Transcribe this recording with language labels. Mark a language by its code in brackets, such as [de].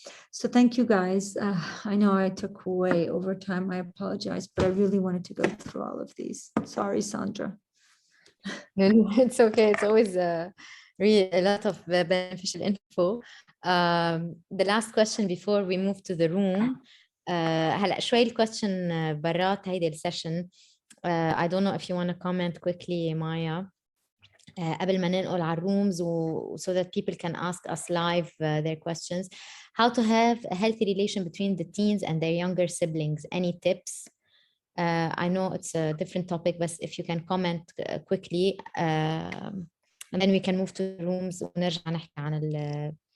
[en] So thank you guys. I know I took way over time. I apologize, but I really wanted to go through all of these. Sorry, Sandra. It's okay. It's always really a lot of beneficial info. The last question before we move to the room. [ar] هلا شوي الكويستشن برات هيدي السيشن. [en] I don't know if you want to comment quickly, Maya. [ar] قبل ما ننقل على الرooms [en] so that people can ask us live their questions. How to have a healthy relation between the teens and their younger siblings? Any tips? I know it's a different topic, but if you can comment quickly, and then we can move to the rooms [ar] ونرجع نحكي عن ال